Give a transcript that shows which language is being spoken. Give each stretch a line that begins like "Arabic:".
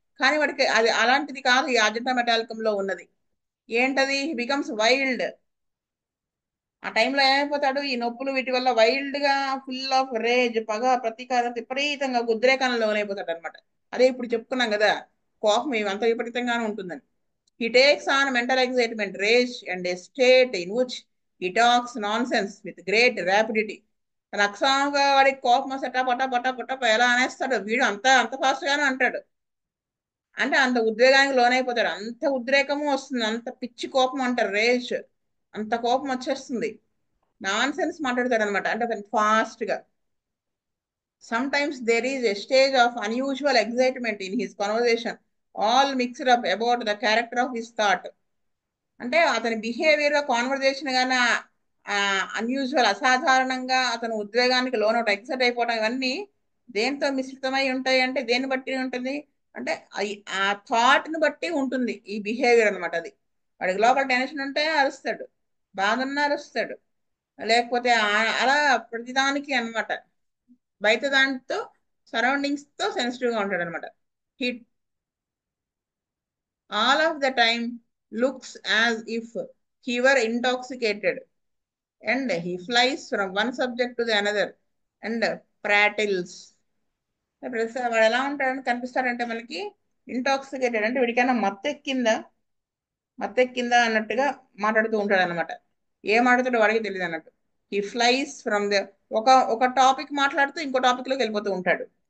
Telugu: కానీ వాడికి అది అలాంటిది కాదు ఈ అజంతా మెటాలికం లో ఉన్నది. ఏంటది?
English: He becomes wild.
Telugu: ఆ టైంలో ఏమైపోతాడు, ఈ నొప్పులు వీటి వల్ల వైల్డ్ గా
English: full of rage,
Telugu: పగ, ప్రతీకారం, విపరీతంగా ఉద్రేకానికి లోనైపోతాడు అనమాట. అదే ఇప్పుడు చెప్పుకున్నాం కదా, కోపం ఇవంత విపరీతంగానే ఉంటుందని.
English: He takes on mental excitement, rage, and a state in which he talks nonsense with great rapidity.
Telugu: తన అక్షరంగా వాడికి కోపం వస్తే పటా పటా పటా ఎలా అనేస్తాడు వీడు, అంత అంత ఫాస్ట్ గానే అంటాడు. అంటే అంత ఉద్వేగానికి లోనైపోతాడు, అంత ఉద్రేకము వస్తుంది, అంత పిచ్చి కోపం అంటారు రేజ్. అంత కోపం వచ్చేస్తుంది, నాన్ సెన్స్ మాట్లాడతాడు అనమాట, అంటే అతను ఫాస్ట్ గా.
English: Sometimes there is a stage of unusual excitement in his conversation, all mixed up about the character of his thought.
Telugu: అంటే అతని బిహేవియర్ కాన్వర్జేషన్ గాన అన్యూజువల్, అసాధారణంగా అతను ఉద్వేగానికి లోనవుట, ఎక్సైట్ అయిపోవడం, ఇవన్నీ దేంతో మిశ్రితమై ఉంటాయి అంటే దేన్ని బట్టి ఉంటుంది అంటే ఆ థాట్ ని బట్టి ఉంటుంది ఈ బిహేవియర్ అనమాట. అది వాడికి లోపల టెన్షన్ ఉంటే అరుస్తాడు, బాధ ఉన్నా అరుస్తాడు, లేకపోతే అలా ప్రతిదానికి అన్నమాట. బయట దాంతో సరౌండింగ్స్ తో సెన్సిటివ్ గా ఉంటాడు అనమాట.
English: He all of the time looks as if he were intoxicated, and he flies from one subject to the another and prattles.
Telugu: వాడు ఎలా ఉంటాడని కనిపిస్తాడంటే మనకి, ఇంటాక్సికేటెడ్ అంటే వీడికైనా మత్తెక్కిందా, మత్తెక్కిందా అన్నట్టుగా మాట్లాడుతూ ఉంటాడు అనమాట. ఏం మాట్లాడుతాడో వాడికి తెలియదు అన్నట్టు. ఈ
English: flies from the
Telugu: ఒక ఒక టాపిక్ మాట్లాడుతూ ఇంకో టాపిక్ లోకి వెళ్ళిపోతూ ఉంటాడు.